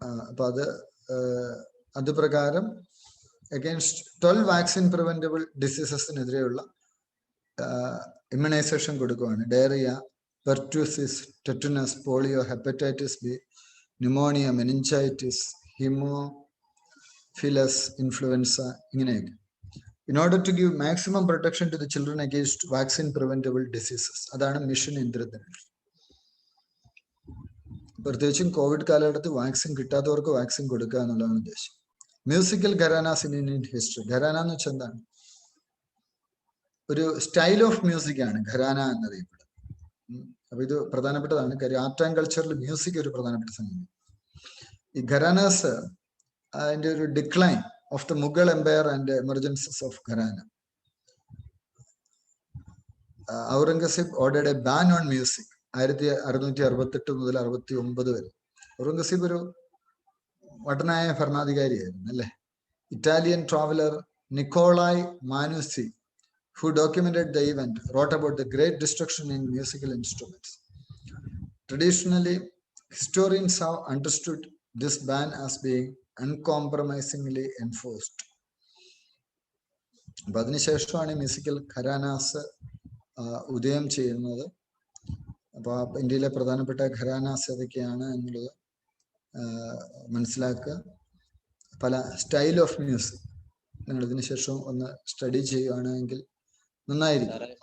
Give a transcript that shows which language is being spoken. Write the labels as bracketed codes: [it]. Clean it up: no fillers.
[ml] അപ്പൊ അത് പ്രകാരം അഗൈൻസ്റ്റ് 12 വാക്സിൻ പ്രിവെന്റബിൾ ഡിസീസസിനെതിരെയുള്ള ഇമ്മ്യൂണൈസേഷൻ കൊടുക്കുകയാണ്. Diarrhoea, പെർട്യൂസിസ്, tetanus, polio, hepatitis B, pneumonia, meningitis, Haemophilus influenza, ഇങ്ങനെയൊക്കെ. [en] In order to give maximum protection to the children against vaccine preventable diseases. [ml] അതാണ് mission Indradhanush. പ്രത്യേകിച്ചും Covid കാലഘട്ടത്തിൽ vaccine കിട്ടാത്തവർക്ക് vaccine കൊടുക്കുക എന്നുള്ളതാണ് ഉദ്ദേശം. Musical ഘരാനാസ് in Indian history. Gharana എന്ന് വെച്ചാൽ എന്താണ്? ഒരു സ്റ്റൈൽ ഓഫ് മ്യൂസിക് ആണ് ഘരാന എന്നറിയപ്പെടുന്നത്. അപ്പൊ ഇത് പ്രധാനപ്പെട്ടതാണ്. കാര്യം ആർട്ട് ആൻഡ് കൾച്ചറിൽ മ്യൂസിക് ഒരു പ്രധാനപ്പെട്ട സംഗതി. ഈ ഘരാനാസ് അതിന്റെ ഒരു decline [en] of the Mughal Empire and the emergences of Gharana. Aurangzeb ordered a ban on music. [ml] 1668 മുതൽ 69 വരെ. ഔറംഗസീബ് ഒരു വട്ടനായ ഭരണാധികാരിയായിരുന്നു അല്ലേ? [en] Italian traveller Niccolao Manucci, who documented the event, wrote about the great destruction in musical instruments. Traditionally, historians have understood this ban as being uncompromisingly enforced. [ml] അപ്പൊ അതിനുശേഷമാണ് musical ഘരാനാസ് ഉദയം ചെയ്യുന്നത്. അപ്പൊ ഇന്ത്യയിലെ പ്രധാനപ്പെട്ട ഘരാനാസ് ഏതൊക്കെയാണ് എന്നുള്ളത് മനസ്സിലാക്കുക. പല സ്റ്റൈൽ ഓഫ് മ്യൂസിക് നിങ്ങൾ ഇതിനു ശേഷം ഒന്ന് സ്റ്റഡി ചെയ്യുകയാണെങ്കിൽ നന്നായിരിക്കും.